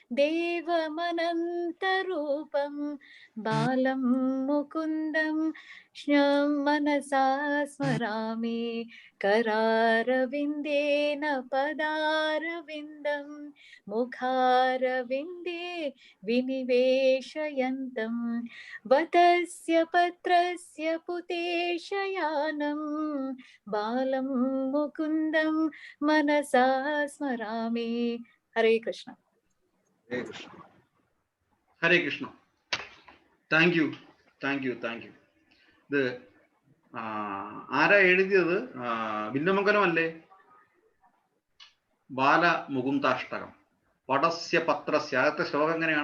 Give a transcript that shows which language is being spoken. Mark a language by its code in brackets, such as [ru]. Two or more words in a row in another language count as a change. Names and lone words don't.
[sa] देवमनन्तरूपं बालं मुकुन्दं मनसा स्मरामि करारविन्देन पदारविन्दं मुखारविन्दे विनिवेशयन्तं वतस्य पत्रस्य पुतेशयानं बालं मुकुन्दं मनसा स्मरामि हरे कृष्ण ഹരേ കൃഷ്ണ. [en] thank you. [ml] ഇത് ആരാ എഴുതിയത്? ഭിന്നമംഗലം അല്ലേ? ബാലമുകുന്ദാഷ്ടകം [sa] പടസ്യ പത്രസ്യ. [ml] ആദ്യത്തെ ശ്ലോകം എങ്ങനെയാണ്?